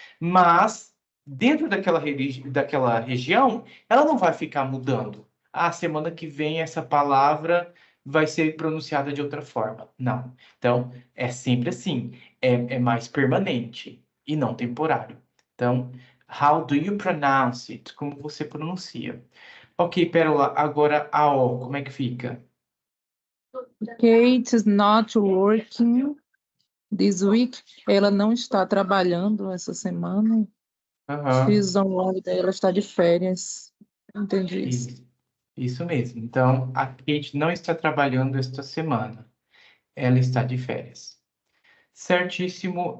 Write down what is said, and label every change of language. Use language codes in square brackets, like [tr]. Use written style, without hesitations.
[pt] Mas, dentro daquela região, ela não vai ficar mudando. Semana que vem essa palavra vai ser pronunciada de outra forma. Não. Então, é sempre assim. É mais permanente e não temporário. [en] Então, how do you pronounce it? [pt] Como você pronuncia? Ok, Pérola, agora a O, como é que fica? [en] Kate is not working this week. [pt] Ela não está trabalhando essa semana. [en] She's on holiday. [pt] Ela está de férias. Entendi isso. Isso mesmo. Então, a Kate não está trabalhando esta semana. Ela está de férias. Certíssimo.